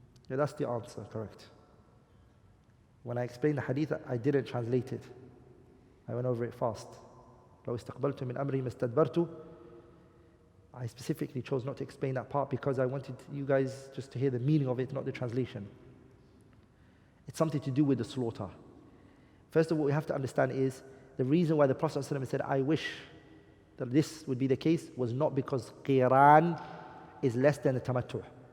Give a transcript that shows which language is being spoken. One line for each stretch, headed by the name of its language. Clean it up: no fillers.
English: Yeah, that's the answer, correct. When I explained the hadith, I didn't translate it. I went over it fast.
Arabic: لو استقبلت من أمري ما استدبرت.
English: I specifically chose not to explain that part because I wanted you guys just to hear the meaning of it, not the translation. It's something to do with the slaughter. First of all, what we have to understand is the reason why the Prophet ﷺ said, I wish that this would be the case, was not because qiran is less than the tamattu'.